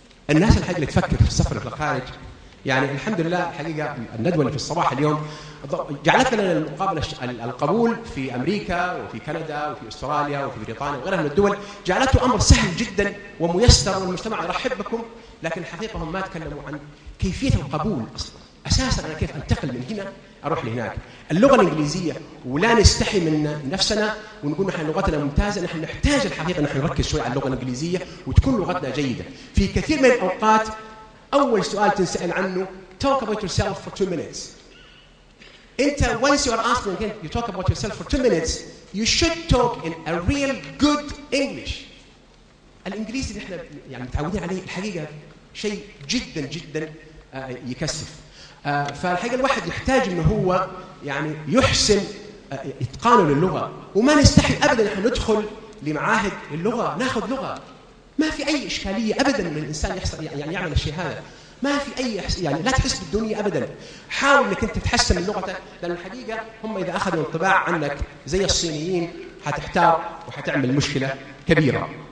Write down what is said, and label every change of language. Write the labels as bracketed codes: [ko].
[ar] الناس الحقيقة اللي تفكر في السفر إلى الخارج، يعني الحمد لله حقيقة الندوة اللي في الصباح اليوم جعلتنا المقابلة القبول في أمريكا وفي كندا وفي أستراليا وفي بريطانيا وغيرها من الدول، جعلته أمر سهل جدا وميسر والمجتمع يرحب بكم، لكن الحقيقة هم ما تكلموا عن كيفية القبول أصلا، أساسا أنا كيف أنتقل من هنا أروح لهناك. اللغة الإنجليزية ولا نستحي من نفسنا ونقول نحن لغتنا ممتازة، نحن نحتاج الحقيقة نحن نركز شوي على اللغة الإنجليزية وتكون لغتنا جيدة. في كثير من الأوقات أول سؤال تنسأل عنه [en] talk about yourself for two minutes. [ar] أنت [en] once you are asked again you talk about yourself for two minutes you should talk in a real good English. [ar] الإنجليزي اللي إحنا يعني متعودين عليه الحقيقة شيء جدا جدا يكسف. فالحقيقة الواحد يحتاج إنه هو يعني يحسن إتقانه للغة، وما نستحي أبداً إحنا ندخل لمعاهد اللغة نأخذ لغة، ما في أي إشكالية أبداً من الإنسان يحصل يعني يعمل الشهادة، ما في أي يعني لا تحس بالدنيا أبداً، حاول إنك أنت تحسن من لغتك، لأن الحقيقة هم إذا أخذوا انطباع عنك زي الصينيين هتحتار وحتعمل مشكلة كبيرة.